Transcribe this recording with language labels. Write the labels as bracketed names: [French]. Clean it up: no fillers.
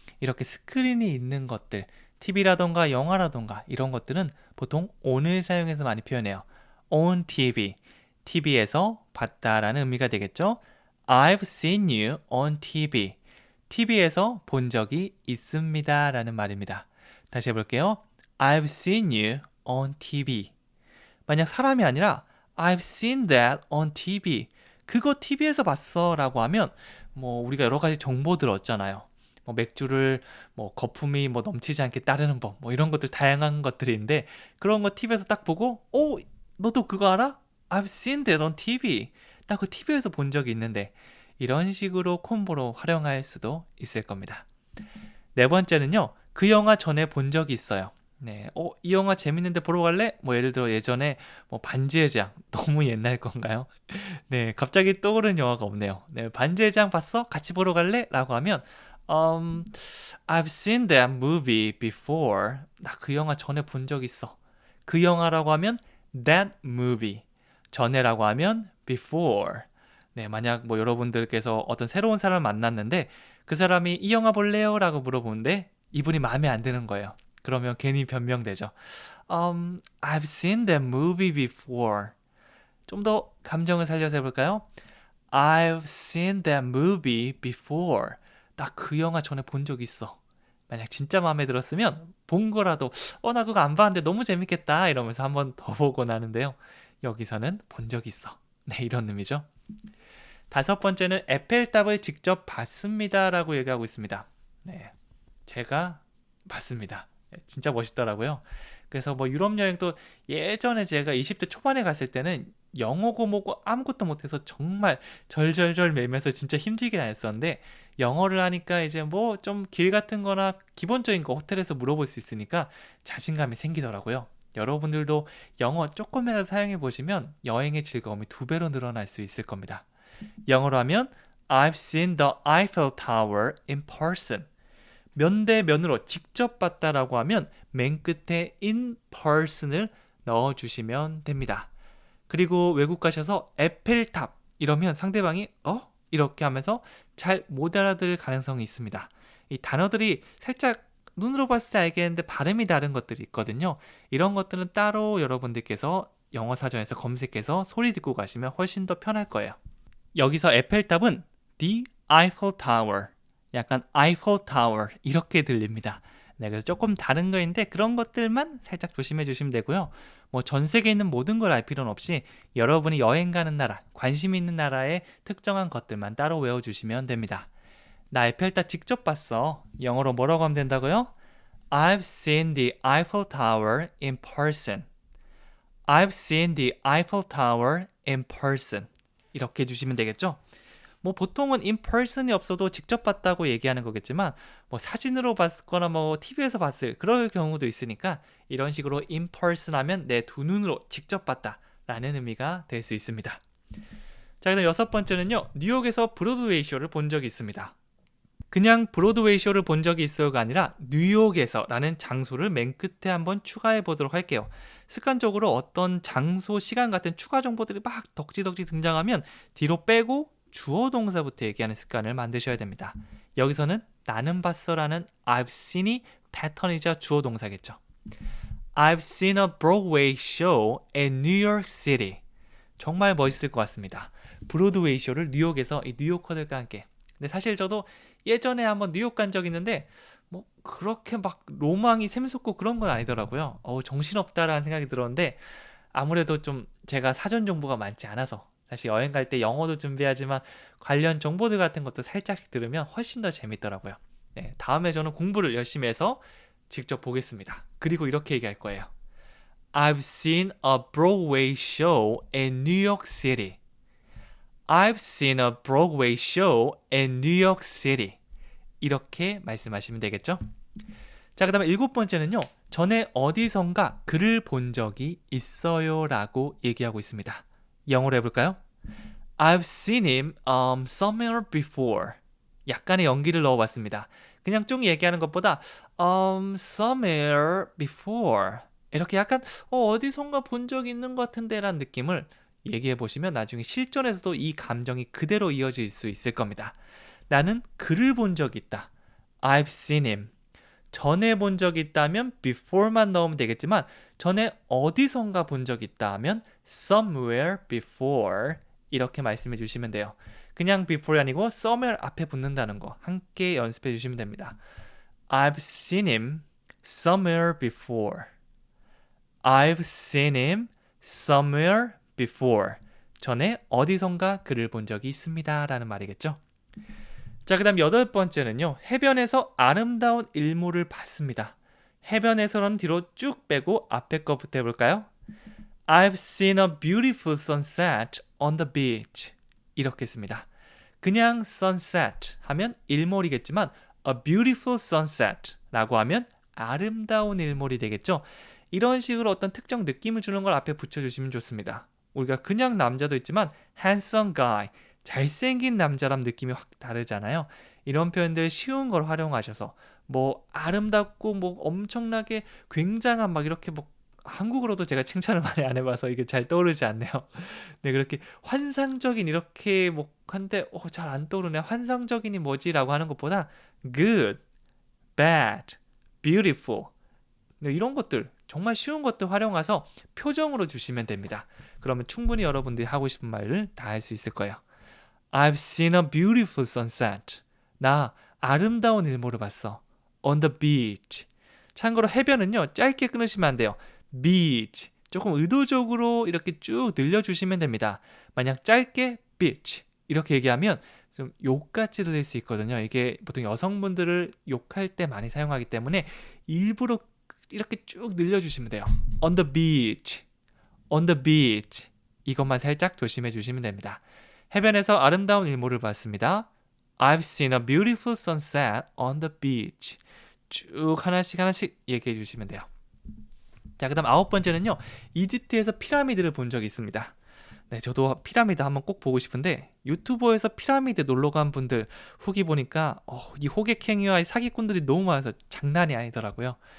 [Korean] 이렇게 스크린이 있는 것들, TV라던가 영화라던가 이런 것들은 보통 on을 사용해서 많이 표현해요. [English] on TV, [Korean] TV에서 봤다라는 의미가 되겠죠. [English] I've seen you on TV. [Korean] TV에서 본 적이 있습니다 라는 말입니다. 다시 해볼게요. [English] I've seen you on TV. [Korean] 만약 사람이 아니라 [English] I've seen that on TV. [Korean] 그거 TV에서 봤어 라고 하면 우리가 여러 가지 정보들 얻잖아요. 맥주를 거품이 넘치지 않게 따르는 법 이런 것들 다양한 것들이 있는데 그런 거 TV에서 딱 보고 너도 그거 알아? [English] I've seen that on TV. [Korean] 나 그거 TV에서 본 적이 있는데 이런 식으로 콤보로 활용할 수도 있을 겁니다. 네 번째는요. 그 영화 전에 본 적이 있어요. 이 영화 재밌는데 보러 갈래? 예를 들어 예전에 반지의 제왕 너무 옛날 건가요? 갑자기 떠오르는 영화가 없네요. 반지의 제왕 봤어? 같이 보러 갈래? 라고 하면 [English] I've seen that movie before. [Korean] 나 그 영화 전에 본 적 있어. 그 영화라고 하면 that movie. 전에라고 하면 before. 만약 여러분들께서 어떤 새로운 사람을 만났는데 그 사람이 이 영화 볼래요? 라고 물어보는데 이분이 마음에 안 드는 거예요. 그러면 괜히 변명되죠. [English] I've seen that movie before. [Korean] 좀 더 감정을 살려서 해볼까요? [English] I've seen that movie before. [Korean] 나 그 영화 전에 본 적 있어. 만약 진짜 마음에 들었으면 본 거라도 나 그거 안 봤는데 너무 재밌겠다 이러면서 한 번 더 보곤 하는데요. 여기서는 본 적 있어. 네, 이런 의미죠. 다섯 번째는 에펠탑을 직접 봤습니다라고 얘기하고 있습니다. 네, 제가 봤습니다. 진짜 멋있더라고요. 그래서 뭐 유럽 여행도 예전에 제가 20대 초반에 갔을 때는 영어고 뭐고 아무것도 못해서 정말 절절절 매면서 진짜 힘들게 다녔었는데 영어를 하니까 이제 뭐 좀 길 같은 거나 기본적인 거 호텔에서 물어볼 수 있으니까 자신감이 생기더라고요. 여러분들도 영어 조금이라도 사용해 보시면 여행의 즐거움이 2배로 늘어날 수 있을 겁니다. 영어로 하면 [English] I've seen the Eiffel Tower in person. [Korean] 면대면으로 직접 봤다라고 하면 맨 끝에 in person을 넣어주시면 됩니다. 그리고 외국 가셔서 에펠탑 이러면 상대방이 이렇게 하면서 잘 못 알아들을 가능성이 있습니다. 이 단어들이 살짝 눈으로 봤을 때 알겠는데 발음이 다른 것들이 있거든요. 이런 것들은 따로 여러분들께서 영어 사전에서 검색해서 소리 듣고 가시면 훨씬 더 편할 거예요. 여기서 에펠탑은 The Eiffel Tower, 약간 Eiffel Tower 이렇게 들립니다. 네, 그래서 조금 다른 거인데 그런 것들만 살짝 조심해 주시면 되고요. 뭐 전 세계에 있는 모든 걸 알 필요는 없이 여러분이 여행 가는 나라, 관심 있는 나라의 특정한 것들만 따로 외워주시면 됩니다. 나 에펠탑 직접 봤어. 영어로 뭐라고 하면 된다고요? [English] I've seen the Eiffel Tower in person. I've seen the Eiffel Tower in person. [Korean] 이렇게 해주시면 되겠죠? 뭐 보통은 [English] in person [Korean] 이 없어도 직접 봤다고 얘기하는 거겠지만 뭐 사진으로 봤거나 뭐 TV에서 봤을 그럴 경우도 있으니까 이런 식으로 in person 하면 내 두 눈으로 직접 봤다 라는 의미가 될 수 있습니다. 자, 그다음 여섯 번째는요. 뉴욕에서 브로드웨이 쇼를 본 적이 있습니다. 그냥 브로드웨이 쇼를 본 적이 있어요가 아니라 뉴욕에서 라는 장소를 맨 끝에 한번 추가해 보도록 할게요. 습관적으로 어떤 장소, 시간 같은 추가 정보들이 막 덕지덕지 등장하면 뒤로 빼고 주어 동사부터 얘기하는 습관을 만드셔야 됩니다. 여기서는 나는 봤어라는 I've seen이 패턴이자 주어 동사겠죠. [English] I've seen a Broadway show in New York City. [Korean] 정말 멋있을 것 같습니다. 브로드웨이 쇼를 뉴욕에서 이 뉴요커들과 함께. 근데 사실 저도 예전에 한번 뉴욕 간 적 있는데 뭐 그렇게 막 로망이 샘솟고 그런 건 아니더라고요. 정신없다라는 생각이 들었는데 아무래도 좀 제가 사전 정보가 많지 않아서 사실 여행 갈 때 영어도 준비하지만 관련 정보들 같은 것도 살짝씩 들으면 훨씬 더 재밌더라고요. 네, 다음에 저는 공부를 열심히 해서 직접 보겠습니다. 그리고 이렇게 얘기할 거예요. [English] I've seen a Broadway show in New York City. I've seen a Broadway show in New York City. [Korean] 이렇게 말씀하시면 되겠죠? 자, 그 다음에 일곱 번째는요. 전에 어디선가 글을 본 적이 있어요 라고 얘기하고 있습니다. 영어로 해볼까요? [English] I've seen him somewhere before. [Korean] 약간의 연기를 넣어봤습니다. 그냥 쭉 얘기하는 것보다 [English] somewhere before [Korean] 이렇게 약간 어디선가 본 적 있는 것 같은데 라는 느낌을 얘기해 보시면 나중에 실전에서도 이 감정이 그대로 이어질 수 있을 겁니다. 나는 그를 본 적이 있다. [English] I've seen him. [Korean] 전에 본 적이 있다면 before만 넣으면 되겠지만 전에 어디선가 본 적이 있다 하면 [English] somewhere before [Korean] 이렇게 말씀해 주시면 돼요. 그냥 before이 아니고 somewhere 앞에 붙는다는 거 함께 연습해 주시면 됩니다. [English] I've seen him somewhere before. I've seen him somewhere before. [Korean] 전에 어디선가 그를 본 적이 있습니다 라는 말이겠죠. 자, 그 다음 여덟 번째는요. 해변에서 아름다운 일몰을 봤습니다. 해변에서는 뒤로 쭉 빼고 앞에 거부터 해볼까요? [English] I've seen a beautiful sunset on the beach. [Korean] 이렇게 했습니다. 그냥 sunset 하면 일몰이겠지만 [English] a beautiful sunset [Korean] 라고 하면 아름다운 일몰이 되겠죠. 이런 식으로 어떤 특정 느낌을 주는 걸 앞에 붙여주시면 좋습니다. 우리가 그냥 남자도 있지만 [English] handsome guy, [Korean] 잘생긴 남자람 느낌이 확 다르잖아요. 이런 표현들 쉬운 걸 활용하셔서 뭐 아름답고 뭐 엄청나게 굉장한 막 이렇게 뭐 한국어로도 제가 칭찬을 많이 안 해봐서 이게 잘 떠오르지 않네요. 네, 그렇게 환상적인 이렇게 뭐 한데 잘 안 떠오르네. 환상적인이 뭐지라고 하는 것보다 good, bad, beautiful 네, 이런 것들 정말 쉬운 것들 활용해서 표정으로 주시면 됩니다. 그러면 충분히 여러분들이 하고 싶은 말을 다 할 수 있을 거예요. [English] I've seen a beautiful sunset. [Korean] 나 아름다운 일몰을 봤어. [English] on the beach. [Korean] 참고로 해변은요, 짧게 끊으시면 안 돼요. [English] beach. [Korean] 조금 의도적으로 이렇게 쭉 늘려주시면 됩니다. 만약 짧게 beach 이렇게 얘기하면 좀 욕같이 들릴 수 있거든요. 이게 보통 여성분들을 욕할 때 많이 사용하기 때문에 일부러 이렇게 쭉 늘려주시면 돼요. [English] on the beach, on the beach. [Korean] 이것만 살짝 조심해 주시면 됩니다. 해변에서 아름다운 일몰을 봤습니다. [English] I've seen a beautiful sunset on the beach. [Korean] 쭉 하나씩 얘기해 주시면 돼요. 자, 그 다음 9번째는요. 이집트에서 피라미드를 본 적이 있습니다. 네, 저도 피라미드 한번 꼭 보고 싶은데 유튜버에서 피라미드 놀러 간 분들 후기 보니까 이 호객행위와 이 사기꾼들이 너무 많아서 장난이 아니더라고요.